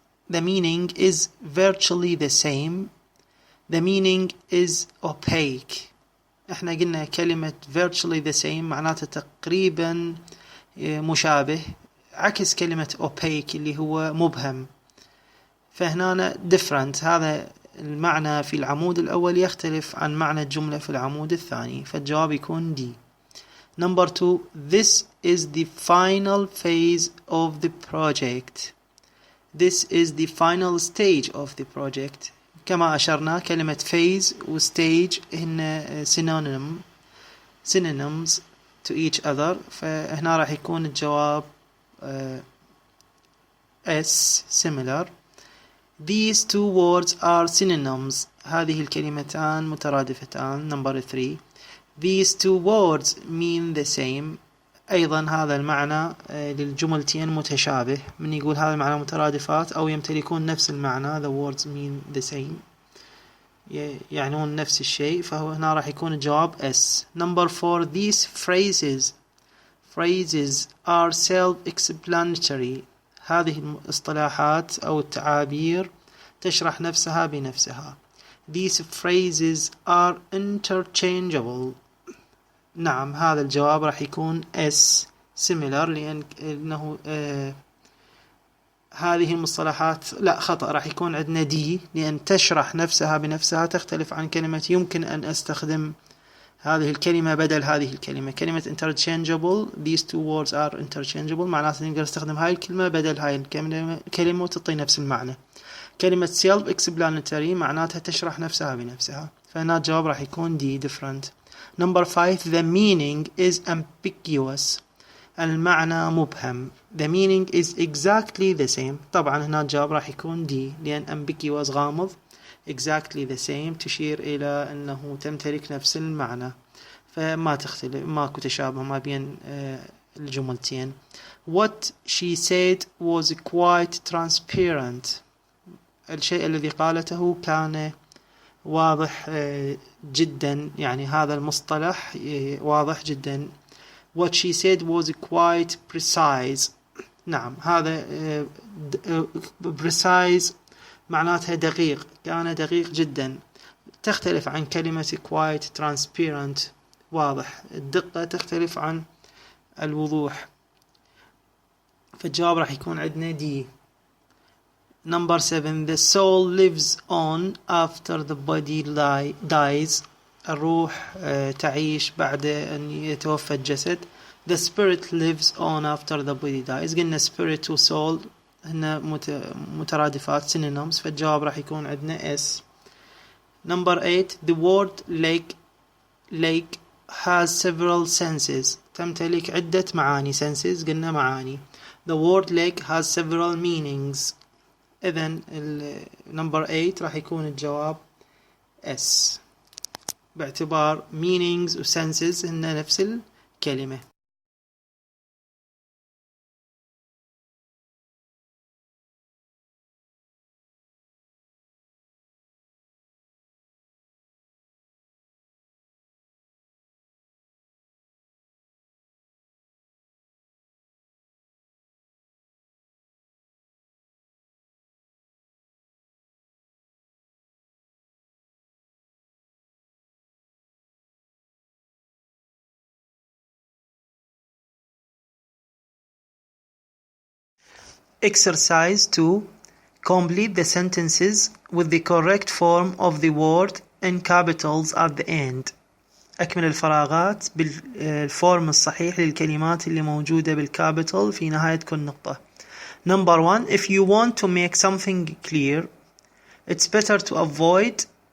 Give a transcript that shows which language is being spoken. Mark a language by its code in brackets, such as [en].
[en] The meaning is virtually the same. The meaning is opaque. [ar] احنا قلنا كلمة [en] virtually the same [ar] معناته تقريبا مشابه عكس كلمة opaque اللي هو مبهم. فهنا different هذا المعنى في العمود الأول يختلف عن معنى الجملة في العمود الثاني، فالجواب يكون D. [en] Number 2. This is the final phase of the project. This is the final stage of the project. [ar] كما أشرنا كلمة phase و stage هن [en] synonyms to each other، [ar] فهنا راح يكون الجواب S similar. [en] These two words are synonyms. [ar] هذه الكلمتان مترادفتان. [en] Number 3. These two words mean the same. [ar] أيضا هذا المعنى للجملتين متشابه. من يقول هذا المعنى مترادفات أو يمتلكون نفس المعنى. [en] The words mean the same. [ar] يعنون نفس الشيء، فهو هنا راح يكون الجواب S. [en] Number 4. These phrases are self-explanatory. [ar] هذه الاصطلاحات أو التعابير تشرح نفسها بنفسها. [en] These phrases are interchangeable. [ar] نعم، هذا الجواب راح يكون S similar، لأنه هذه المصطلحات لا خطأ، راح يكون عندنا D، لأن تشرح نفسها بنفسها تختلف عن كلمة يمكن أن أستخدم هذه الكلمة بدل هذه الكلمة. كلمة interchangeable. [en] These two words are interchangeable [ar] معناته نقدر نستخدم هاي الكلمة بدل هاي الكلمة وتعطي نفس المعنى. كلمة self-explanatory معناتها تشرح نفسها بنفسها، فهنا الجواب راح يكون D different. [en] Number 5. The meaning is ambiguous. [ar] المعنى مبهم. [en] The meaning is exactly the same. [ar] طبعا هنا الجواب راح يكون D، لأن ambiguous غامض، [en] exactly the same [ar] تشير إلى أنه تمتلك نفس المعنى، فما تختلف، ماكو تشابه ما بين الجملتين. [en] What she said was quite transparent. [ar] الشيء الذي قالته كان واضح جدا، يعني هذا المصطلح واضح جدا. [en] What she said was quite precise. [ar] نعم، هذا precise معناتها دقيق، كان دقيق جدا، تختلف عن كلمة [en] quite transparent [ar] واضح. الدقة تختلف عن الوضوح، فالجواب راح يكون عندنا D. [en] Number 7. The soul lives on after the body dies. [ar] الروح تعيش بعد أن يتوفى الجسد. [en] The spirit lives on after the body dies. [ar] قلنا spirit و soul هن مترادفات synonyms، فالجواب راح يكون عندنا S. [en] Number 8. The word lake has several senses. [ar] تمتلك عدة معاني. senses قلنا معاني. [en] The word lake has several meanings. [ar] إذن number 8 راح يكون الجواب S، باعتبار meanings و senses هن نفس الكلمة. [en] Exercise 2. Complete the sentences with the correct form of the word in capitals at the end. [ar] أكمل الفراغات بالفورم الصحيح للكلمات اللي موجودة بالكابيتال في نهاية كل نقطة. [en] Number 1. If you want to make something clear, it's better to avoid.